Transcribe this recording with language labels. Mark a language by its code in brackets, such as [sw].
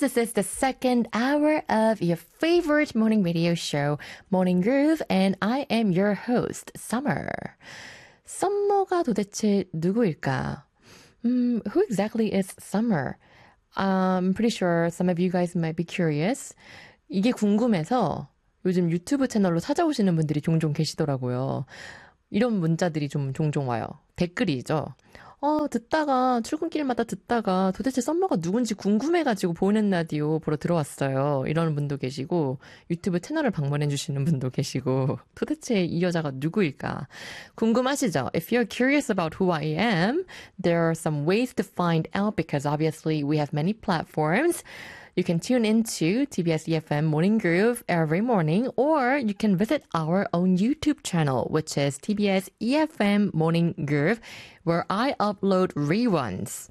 [en] This is the second hour of your favorite morning radio show, Morning Groove, and I am your host, Summer. [ko] Summer가 도대체 누구일까? [en] Who exactly is Summer? I'm pretty sure some of you guys might be curious. [ko] 이게 궁금해서 요즘 유튜브 채널로 찾아오시는 분들이 종종 계시더라고요. 이런 문자들이 좀 종종 와요. 댓글이죠. 듣다가 출근길마다 듣다가 도대체 썸머가 누군지 궁금해가지고 보는 라디오 보러 들어왔어요. 이러는 분도 계시고 유튜브 채널을 방문해주시는 분도 계시고 도대체 이 여자가 누구일까 궁금하시죠? [en] If you're curious about who I am, there are some ways to find out because obviously we have many platforms. You can tune into TBS EFM Morning Groove every morning, or you can visit our own YouTube channel, which is TBS EFM Morning Groove, where I upload reruns.